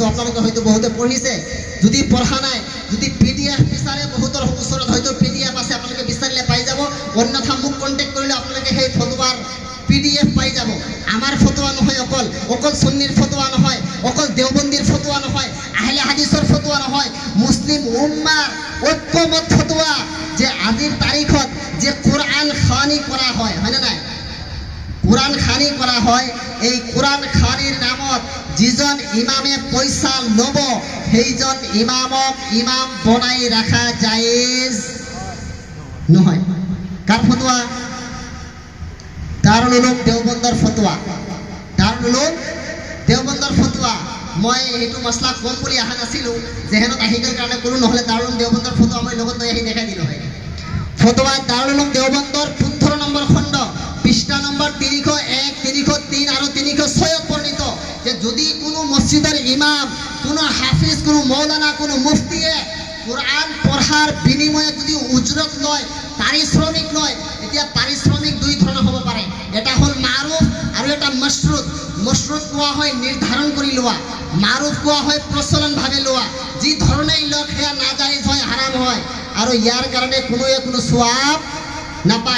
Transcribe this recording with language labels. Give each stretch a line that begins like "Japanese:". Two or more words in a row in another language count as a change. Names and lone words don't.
Assamese: আপোনালোকে হয়তো বহুতে পঢ়িছে, যদি পঢ়া নাই, যদি PDF বিচাৰে বহুতৰ ওচৰত হয়তো PDF আছে, আপোনালোকে বিচাৰিলে পাই যাব। অন্যথা মোক কণ্টেক্ট কৰিলে আপোনালোকে সেই ফটোৱাৰ PDF পাই যাব। আমাৰ ফটোৱা নহয়, অকল সুন্নিৰ ফটোৱা নহয়, অকল দেওবন্দীৰ ফটোৱা নহয়, আহলে হাদিছৰ ফটোৱা নহয়, মুছলিম উম্মাৰ ঐক্যমত ফটোৱা যে আজিৰ তাৰিখত যে কোরআন খানি করা হয়, হয়নে নাই? কোরআন খানি করা হয়, এই কোরআন খানির নামত যিজন ইমামে পয়সা লব সেইজন ইমামক ইমাম বনাই রাখা জায়েজ নহয়। কার ফতোয়া? দারুল উলুম দেওবন্দৰ ফতোয়া, দারুল উলুম দেওবন্দৰ ফতোয়া। মই এইটো মছলা কম বুলি অহা নাছিলোঁ, যেহেনত আহি গ'ল কাৰণে কোনো, নহ'লে দারুল উলুম দেওবন্দৰ ফতোয়া মই লগত লৈ আহি দেখাই দিলোঁ হয়। ফতোয়া দারুল উলুম দেওবন্দৰ 15 নম্বৰ খণ্ড, পৃষ্ঠা নম্বৰ 301, 303 আৰু 306 বৰ্ণিত যে যদি কোনো মছজিদৰ ইমাম, কোনো হাফিজ, কোনো মৌলানা, কোনো মুফতিয়ে কোরআন পঢ়াৰ বিনিময়ে যদি উজৰত লয়, পাৰিশ্ৰমিক লয়, এতিয়া পাৰিশ্ৰমিক দুই ধৰণৰ হ'ব পাৰে। এটা হ'ল মাৰুফ আৰু এটা মশৰুত। মশৰুত কোৱা হয় নিৰ্ধাৰণ কৰি লোৱা, মাৰুফ কোৱা হয় প্ৰচলনভাৱে লোৱা। যি ধৰণেই লওক সেয়া নাজাইজ হয়, হাৰাম হয়, আৰু ইয়াৰ কাৰণে কোনো সোৱাব নাপায়।